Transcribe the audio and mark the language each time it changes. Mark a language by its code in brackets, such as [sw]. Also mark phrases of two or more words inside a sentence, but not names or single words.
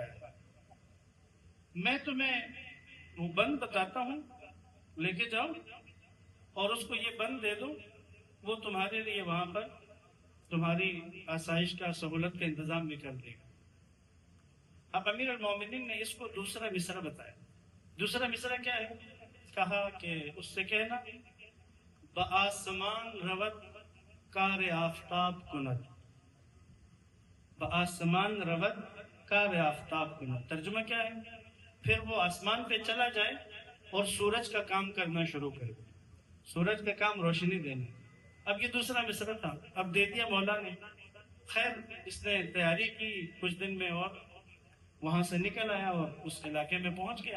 [ur] میں تمہیں وہ بند بتاتا ہوں، لے کے جاؤ اور اس کو یہ بند دے دو، وہ تمہارے لیے وہاں پر تمہاری آسائش کا، سہولت کا انتظام بھی کر دے گا. اب امیر المومنین نے اس کو دوسرا مصرع بتایا. دوسرا مصرع کیا ہے؟ کہا کہ اس سے کہنا [fa] بآسمان رود کار آفتاب کند. بآسمان رود کار آفتاب کند. [ur] ترجمہ کیا ہے؟ پھر وہ آسمان پہ چلا جائے اور سورج کا کام کرنا شروع کرے، سورج کا کام روشنی دینا. اب یہ دوسرا مصرع تھا، اب دے دیا مولا نے. خیر اس نے تیاری کی کچھ دن میں اور وہاں سے نکل آیا اور اس علاقے میں پہنچ گیا.